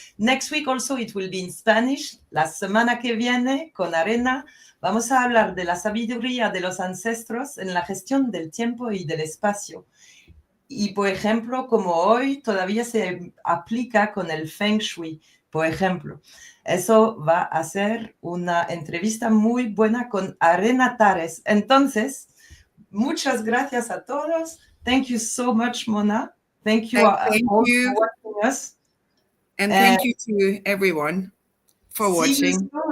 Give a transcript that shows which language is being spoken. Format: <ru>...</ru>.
<en>Next week also it will be in Spanish.</en> <es>La semana que viene, con Arena, vamos a hablar de la sabiduría de los ancestros en la gestión del tiempo y del espacio. Y, por ejemplo, como hoy todavía se aplica con el Feng Shui, por ejemplo. Eso va a ser una entrevista muy buena con Arena Tares. Entonces, muchas gracias a todos.</es> <en>Thank you so much, Mona. Thank you all for watching us. And thank you to everyone for watching.</en>